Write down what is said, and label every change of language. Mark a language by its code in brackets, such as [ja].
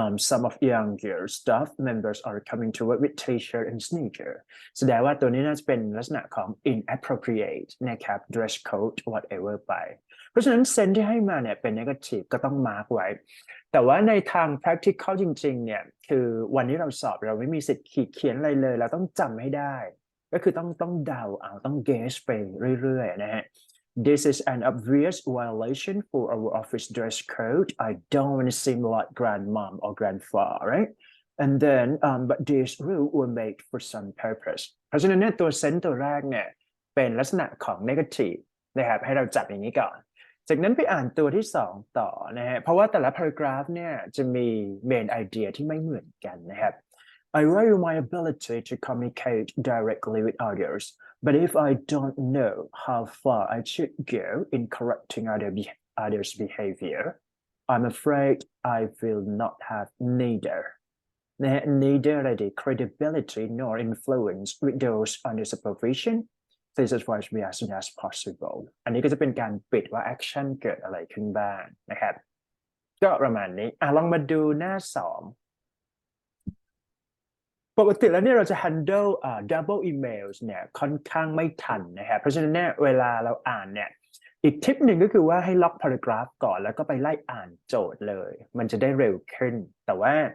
[en] some of younger staff members are coming to work with t-shirt and sneaker [th] แสดงว่าตัวนี้น่าจะเป็นลักษณะของ inappropriate นะครับ dress code whatever ไปเพราะฉะนั้นเซนที่ให้มาเนี่ยเป็น negative ก็ต้อง mark ไว้แต่ว่าในทาง practical จริงๆเนี่ยคือวันนี้เราสอบเราไม่มีสิทธิ์เขียนอะไรเลยเราต้องจำให้ได้ก็คือต้องเดาเอาต้อง guess ไปเรื่อยๆนะฮะ [en] This is an obvious violation for our office dress code. I don't want to seem like grandmom or grandfather, right? And then, but this rule were made for some purpose. [th] เพราะฉะนั้นเนี่ยตัวเซนต์ตัวแรกเนี่ยเป็นลักษณะของ negative นะครับให้เราจับอย่างนี้ก่อน จากนั้นไปอ่านตัวที่สองต่อนะฮะเพราะว่าแต่ละ paragraph เนี่ยจะมี main idea ที่ไม่เหมือนกันนะครับ [en] I value my ability to communicate directly with others, but if I don't know how far I should go in correcting others' behavior, I'm afraid I will not have neither the credibility nor influence with those under supervision. Please advise me as soon as possible. [th] อันนี้ก็จะเป็นการปิดว่า action เกิดอะไรขึ้นบ้างนะครับก็ประมาณนี้ลองมาดูหน้าสองปกติแล้วเนี่ยเราจะ handle double emails เนี่ยค่อนข้างไม่ทันนะครับเพราะฉะนั้นเนี่ยเวลาเราอ่านเนี่ยอีกทิปหนึ่งก็คือว่าให้ล็อก paragraph ก่อนแล้วก็ไปไล่อ่านโจทย์เลยมันจะได้เร็วขึ้นแต่ว่า